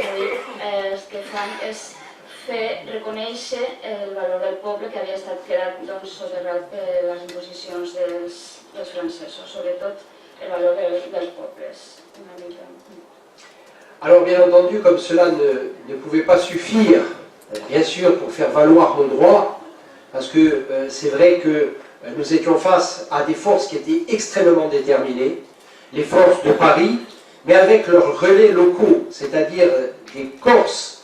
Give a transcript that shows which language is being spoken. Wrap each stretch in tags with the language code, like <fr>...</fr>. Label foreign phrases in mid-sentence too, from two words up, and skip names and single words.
<ca>És a dir, el que fan és reconèixer el valor del poble que havia estat quedat soterrat per les imposicions dels francesos, sobretot el valor del poble.</ca> <fr>Alors bien entendu, comme cela ne pouvait pas suffire, bien sûr, pour faire valoir nos droits, parce que c'est vrai que nous étions face à des forces qui étaient extrêmement déterminées, les forces de Paris, mais avec leurs relais locaux, c'est-à-dire des Corses</fr>